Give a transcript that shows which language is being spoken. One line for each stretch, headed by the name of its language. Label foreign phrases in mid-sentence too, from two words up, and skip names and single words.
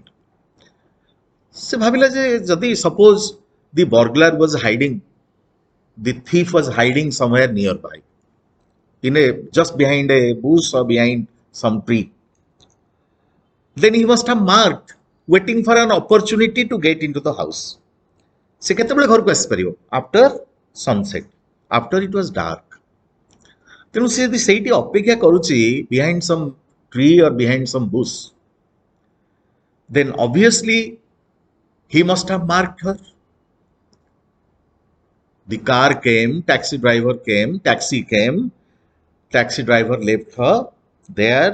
Odia: ସେ ଭାବିଲା ଯେ ଯଦି
English: suppose the burglar was hiding, the thief was hiding somewhere nearby, just behind a bush or behind some tree, then he must have marked, waiting for an opportunity to get into the house.
Odia: ସେ କେତେବେଳେ ଘରକୁ ଆସିପାରିବ?
English: After sunset, after it was dark.
Odia: ତେଣୁ ସେ ଯଦି ସେଇଠି ଅପେକ୍ଷା କରୁଛି
English: behind some tree or behind some bush, then obviously he must have marked her. The car came, taxi driver came, taxi driver left her there.